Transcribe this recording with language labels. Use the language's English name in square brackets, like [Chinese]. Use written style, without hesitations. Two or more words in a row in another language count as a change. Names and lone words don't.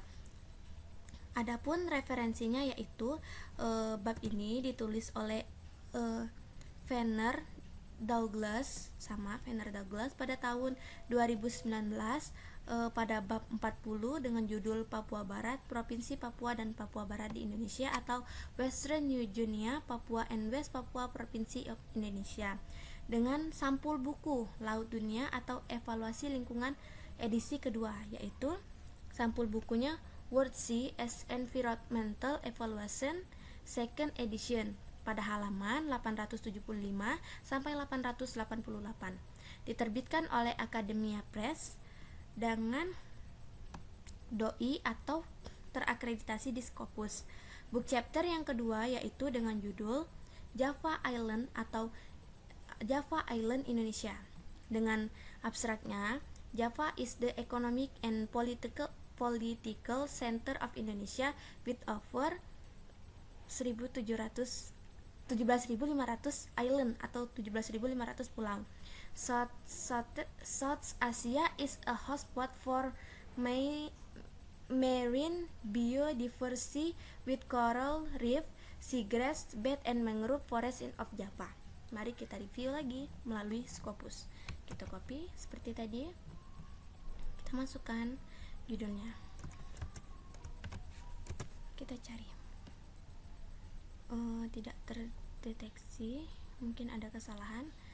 [Indonesian] Adapun referensinya yaitu bab ini ditulis oleh Venner Douglas pada tahun 2019 pada bab 40 dengan judul Papua Barat, Provinsi Papua dan Papua Barat di Indonesia atau Western New Guinea, Papua [English] and West Papua Province of Indonesia, [Indonesian] dengan sampul buku Laut Dunia atau Evaluasi Lingkungan edisi kedua, yaitu sampul bukunya World Sea as Environmental Evaluation Second Edition pada halaman 875 sampai 888, diterbitkan oleh Academia Press dengan doi atau terakreditasi di Scopus. [English] Book chapter [Indonesian] yang kedua yaitu dengan judul Java Island atau Java Island Indonesia. Dengan abstraknya, [English] Java is the economic and political center of Indonesia with over 17.500 island [Indonesian] atau 17.500 pulau. [English] South Asia is a hotspot for marine biodiversity with coral reef, seagrass bed and mangrove forest of Java. [Indonesian] Mari kita review lagi melalui Scopus. Kita copy seperti tadi. Kita masukkan judulnya, kita cari. Tidak terdeteksi, mungkin ada kesalahan.